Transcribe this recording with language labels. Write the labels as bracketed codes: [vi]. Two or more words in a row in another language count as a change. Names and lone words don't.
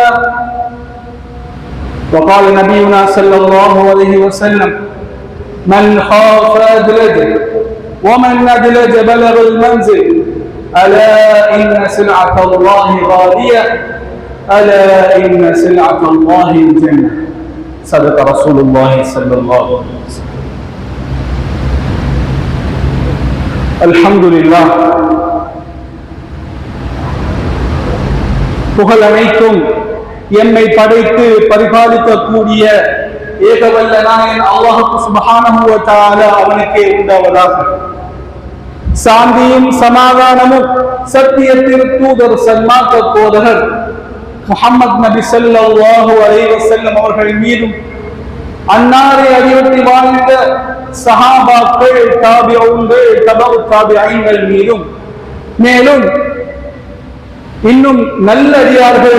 [ar] وقال نبينا صلى الله عليه وسلم من خاف أدلج ومن أدلج بلغ المنزل ألا إن سلعة الله غالية ألا إن سلعة الله الجنة. صدق رسول الله صلى الله عليه وسلم. الحمد لله. [ta] புகழ் அனைத்தும் எம்மை படைத்து பரிபாலிக்கக்கூடிய ஏகவல்ல நாயன் [ar] الله سبحانه وتعالى [ta] அவனுக்கே உண்டாவதாக. சாந்தியும் சமாதானமும் சத்திய திருத்தூதர் சன்மார்க்க போதகர் முஹம்மது நபி [ar] صلى الله عليه وسلم [ta] அவர்கள் மீதும் அன்னாரை அறிவுறுத்தி வாழ்ந்த சஹாபாக்கள் தாபிஊன்கள் தபஉ தாபிஈன்கள் மீதும் மேலும் இன்னும் நல்லடியார்கள்